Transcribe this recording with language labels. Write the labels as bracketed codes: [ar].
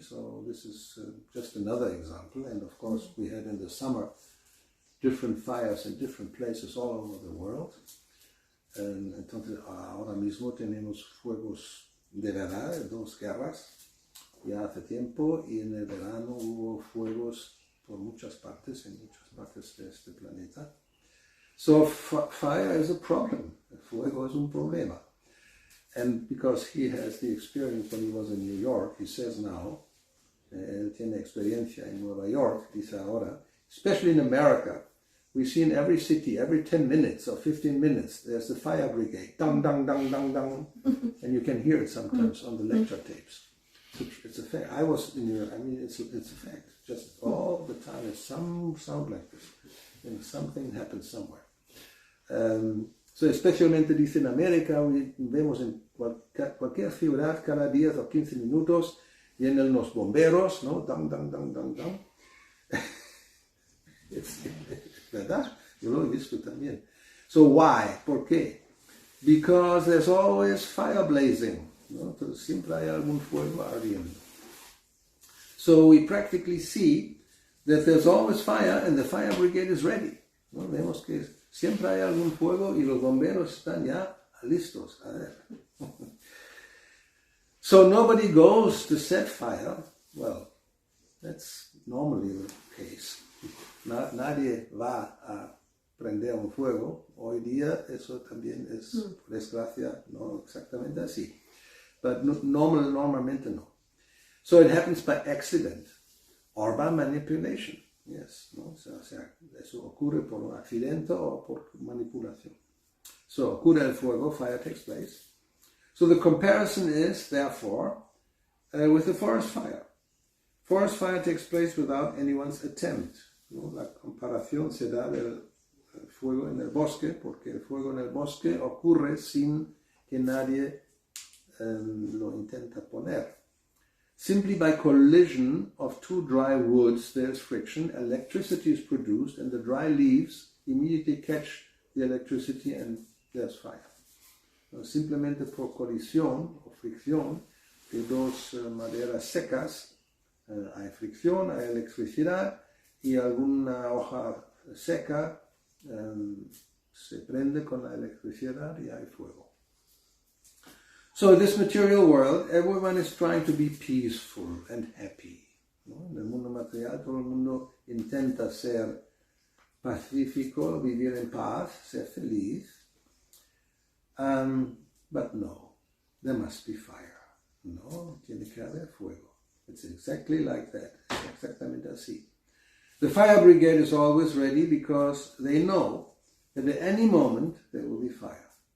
[en] So this is just another example. And of course, we had in the summer different fires in different places all over the world. [es] Entonces, ahora mismo tenemos fuegos de verdad, 2 guerras, ya hace tiempo, y en el verano hubo fuegos por muchas partes, en muchas partes de este planeta. [en] So fire is a problem. [es] El fuego es un problema. [en] And because he has the experience when he was in New York, he says now, [es] él tiene experiencia en Nueva York, dice ahora, [en] especially in America, we see in every city, every 10 minutes or 15 minutes, there's the fire brigade, dang, dang, dang, dang, dang, and you can hear it sometimes on the lecture tapes. It's a fact. I was in New York, it's a fact. Just all the time, there's some sound like this, and something happens somewhere. [es] So especialmente dice en América, vemos en cualquier ciudad cada 10 o 15 minutos, vienen los bomberos, ¿no? Dang, dang, dang, dang, dang. Es verdad, yo lo he visto también. [en] So why? [es] ¿Por qué? [en] Because there's always fire blazing. [es] ¿No? Entonces siempre hay algún fuego ardiendo. [en] So we practically see that there's always fire and the fire brigade is ready. [es] ¿No? Vemos que siempre hay algún fuego y los bomberos están ya listos. A ver. [en] So nobody goes to set fire. Well, that's normally the case. [es] Nadie va a prender un fuego. Hoy día eso también es, por desgracia, no exactamente así. But normalmente no. [en] So it happens by accident or by manipulation. [es] Yes, ¿no? O sea, eso ocurre por un accidente o por manipulación. So ocurre el fuego, [en] fire takes place. So the comparison is, therefore, with the forest fire. Forest fire takes place without anyone's attempt. [es] ¿No? La comparación se da del fuego en el bosque, porque el fuego en el bosque ocurre sin que nadie lo intenta poner. [en] Simply by collision of 2 dry woods, there is friction, electricity is produced, and the dry leaves immediately catch the electricity and there's fire. [es] Simplemente por colisión o fricción de 2 maderas secas, hay fricción, hay electricidad, y alguna hoja seca se prende con la electricidad y hay fuego. [en] So in this material world, everyone is trying to be peaceful and happy. [es] ¿No? En el mundo material, todo el mundo intenta ser pacífico, vivir en paz, ser feliz. [en] But no, there must be fire. [es] No, tiene que haber fuego. [en] It's exactly like that. [es] Es exactamente así. [en] The fire brigade is always ready because they know that at any moment there will be fire.